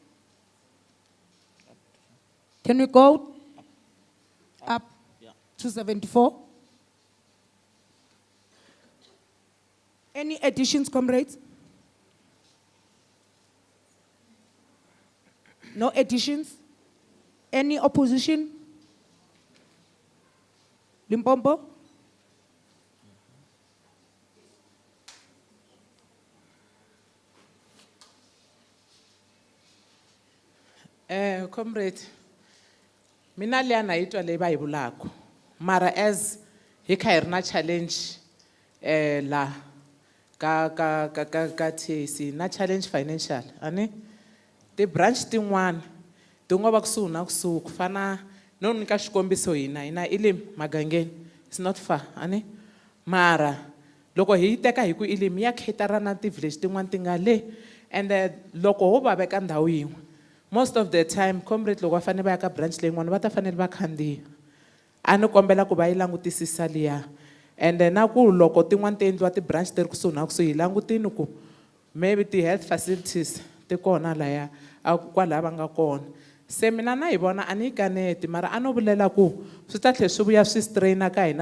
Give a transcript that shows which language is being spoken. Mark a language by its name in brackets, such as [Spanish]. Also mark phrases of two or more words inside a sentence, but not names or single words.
[English] Can we go up to 74? Any additions, comrades? No additions? Any opposition? Limpopo? [Tsonga] Comrade, mina liya naitwa le bayibulako. Mara as hi kha hi ri na challenge la ka TAC na [English] challenge financial [Tsonga] ani ti branch tin'wana ti ngo va kusuhi na kusuhi ku fana no nyika xikombiso hina Ilim Magangeni, [English] it's not far [Tsonga] ani mara loko hi teka hi ku Ilim ya cater na ti village tin'wana ti nga le and loko ho va veka ndhawu yin'we [English] most of the time comrade [Tsonga] loko va fanele va ya ka branch leyin'wana va ta fanele va khandziya a ni kombela ku va yi langutisisa liya and na ku loko tin'wana ti endliwa ti-branch ti ri kusuhi na kusuhi hi langutini ku maybe ti-health facilities ti kona laya kwalaha va nga kona se mina na hi vona a ni yi kaneti mara a no vulela ku swi ta tlhela swi vuya swi straina ka hina